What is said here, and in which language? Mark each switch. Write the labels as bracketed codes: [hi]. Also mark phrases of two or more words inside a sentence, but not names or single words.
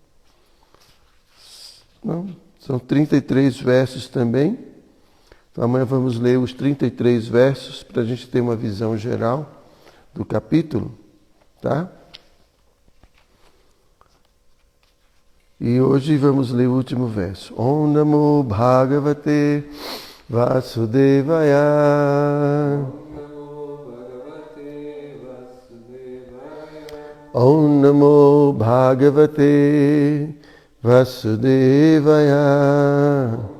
[pt] Não, são 33 versos também. Então amanhã vamos ler os 33 versos para a gente ter uma visão geral do capítulo, tá? E hoje vamos ler o último verso. [sa] ॐ नमो भगवते वासुदेवाय. ॐ नमो भगवते वासुदेवाय.